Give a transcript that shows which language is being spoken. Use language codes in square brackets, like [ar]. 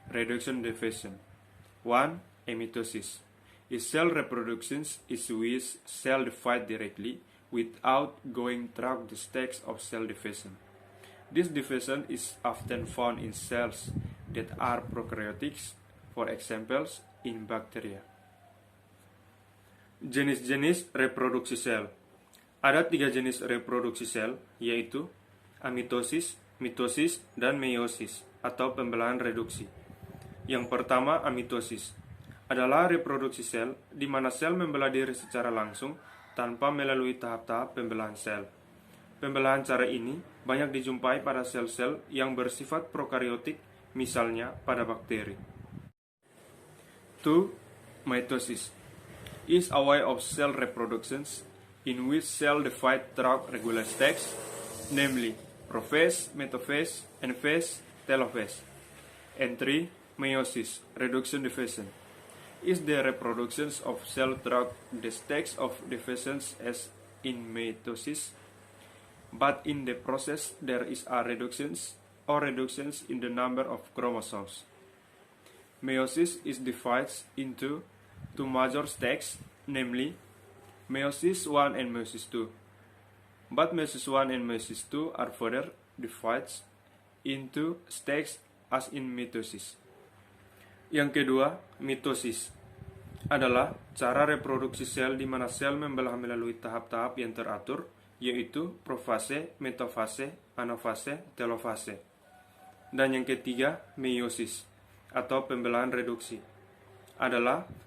[en] Reduction division. 1. Amitosis is cell reproduction is which cell divide directly without going through the steps of cell division. This division is often found in cells that are prokaryotic, for example, in bacteria. [id] Jenis-jenis reproduksi sel. Ada 3 jenis reproduksi sel, yaitu amitosis, mitosis, dan meiosis, atau pembelahan reduksi. Yang pertama, amitosis adalah reproduksi sel di mana sel membelah diri secara langsung tanpa melalui tahap-tahap pembelahan sel. Pembelahan cara ini banyak dijumpai pada sel-sel yang bersifat prokaryotik, misalnya pada bakteri. 2. [en] Mitosis is a way of cell reproduction in which cell divide through regular steps, namely prophase, metaphase, anaphase, telophase. And 3. Meiosis, reduction division, is the reproduction of cell through the steps of division as in mitosis, but in the process there is a reductions in the number of chromosomes. Meiosis is divided into 2 major steps, namely meiosis 1 and meiosis 2. But meiosis 1 and meiosis 2 are further divided into steps as in mitosis. [id] Yang kedua, mitosis adalah cara reproduksi sel di mana sel membelah melalui tahap-tahap yang teratur, yaitu profase, metafase, anafase, telofase. Dan yang ketiga, meiosis atau pembelahan reduksi adalah